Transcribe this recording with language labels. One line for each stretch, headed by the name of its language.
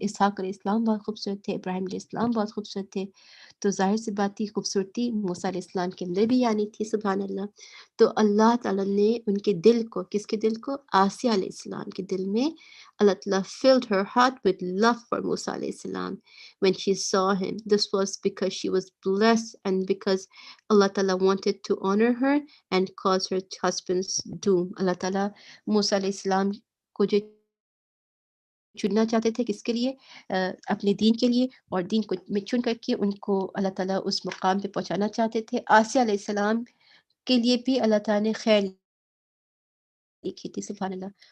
Urdu: اسحاق علیہ السلام بہت خوبصورت تھے, ابراہیم علیہ السلام بہت خوبصورت تھے, تو ظاہر سی بات تھی خوبصورتی موسیٰ علیہ السلام کے اندر بھی آنی تھی. سبحان اللہ. تو اللہ تعالیٰ نے ان کے دل کو, کس کے دل کو؟ آسیہ علیہ السلام کے دل میں اللہ تعالیٰ
English: filled her heart with love for Musa
Urdu: علیہ السلام
English: when she saw him. This was because she was blessed and because Allah Ta'ala wanted to honor her and cause her husband's doom.
Urdu: اللہ تعالیٰ موسیٰ علیہ السلام کو جو چننا چاہتے تھے کس کے لیے؟ اپنے دین کے لیے, اور دین کو میں چن کر کے ان کو اللہ تعالیٰ اس مقام پہ پہنچانا چاہتے تھے. آسیہ علیہ السلام کے لیے بھی اللہ تعالیٰ نے خیر لکھی تھی. سبحان اللہ.